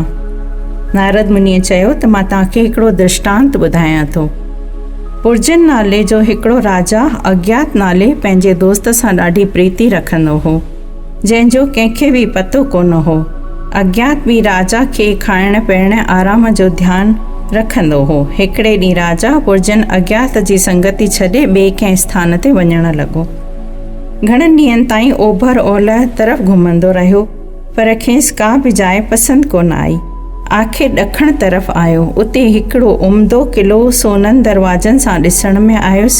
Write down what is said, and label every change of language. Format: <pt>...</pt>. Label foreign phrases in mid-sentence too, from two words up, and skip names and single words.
<sd>नारद मुनीअ चयो त मां तव्हांखे हिकिड़ो दृष्टांत ॿुधायां थो। पुरजन नाले जो हिकिड़ो राजा अज्ञात नाले पंहिंजे दोस्त सां ॾाढी प्रीति रखंदो हो, जंहिंजो कंहिंखे बि पतो कोन हो। अज्ञात बि राजा खे खाइण पीअण आराम जो ध्यानु रखंदो हो। हिकिड़े ॾींहुं राजा पुरजन अज्ञात जी संगति छॾे ॿिए कंहिं स्थान ते वञणु लॻो। घणनि ॾींहंनि ताईं ओभर ओलह तरफ़ घुमंदो रहियो, पर खेसि का बि जाइ पसंदि कोन आई। आख़िर ॾखण तरफ़ आयो। उते हिकिड़ो उम्दो किलो सोननि दरवाजनि सां ॾिसण में आयुसि।</sd>